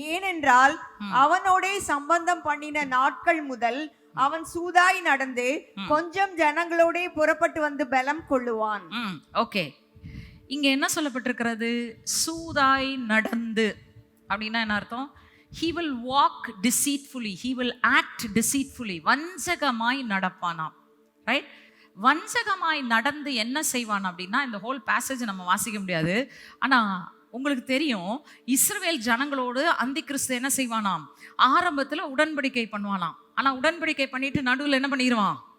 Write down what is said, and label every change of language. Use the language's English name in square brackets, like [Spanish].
[Tamil] ஏனென்றால் அவனோடே சம்பந்தம் பண்ணின நாட்கள் முதல் அவன் சூதாய் நடந்து கொஞ்சம் ஜனங்களோட புறப்பட்டு வந்து பலம் கொள்ளுவான். ஓகே, இங்க என்ன சொல்லப்பட்டிருக்கிறது? சூதாய் நடந்து அப்படின்னா என்ன அர்த்தம்? [English] he will walk deceitfully, he will act deceitfully. [Tamil] வஞ்சகமாய் நடப்பானாம். Right? வஞ்சகமாய் நடந்து என்ன செய்வான் அப்படின்னா, இந்த ஹோல் பேசேஜ் நம்ம வாசிக்க முடியாது, ஆனா உங்களுக்கு தெரியும், இஸ்ரவேல் ஜனங்களோடு அந்தி கிறிஸ்து என்ன செய்வானாம்? ஆரம்பத்தில் உடன்படிக்கை பண்ணுவானாம். ஆனா உடன்படிக்கை பண்ணிட்டு நடுவில் என்ன பண்ணிடுவான்?